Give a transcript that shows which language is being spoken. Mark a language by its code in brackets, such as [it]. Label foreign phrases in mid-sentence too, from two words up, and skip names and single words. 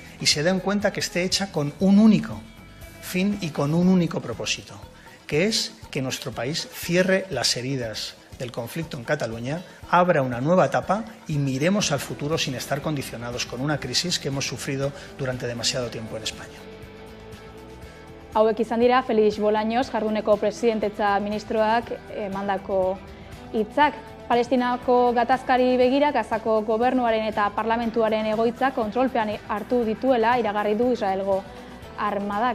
[es] Y se den cuenta que esté hecha con un único fin y con un único propósito, que es que nuestro país cierre las heridas del conflicto en Cataluña, abra una nueva etapa y miremos al futuro sin estar condicionados con una crisis que hemos sufrido durante demasiado tiempo en España. [eu] Hauek izan dira Felix Bolaños, jarduneko presidentetza ministroak emandako hitzak. Palestinako gatazkari begira, Gazako gobernuaren eta parlamentuaren egoitza kontrolpean hartu dituela iragarri du Israelgo armadak.